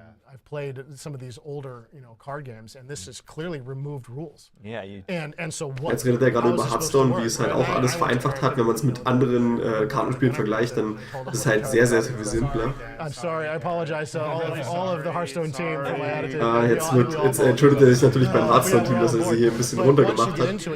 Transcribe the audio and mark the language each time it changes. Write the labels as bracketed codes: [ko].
[en] I've played some of these older, card games, and this is clearly removed rules. Yeah, and so what? [de] Jetzt redet er gerade über Hearthstone, wie es halt auch alles vereinfacht hat. Wenn man es mit anderen Kartenspielen vergleicht, dann ist es halt sehr, sehr viel simpler. [en] I'm sorry, I apologize to all of the Hearthstone team for my attitude. [de] Jetzt entschuldigt er sich natürlich beim Hearthstone-Team, dass er sie hier ein bisschen runtergemacht hat.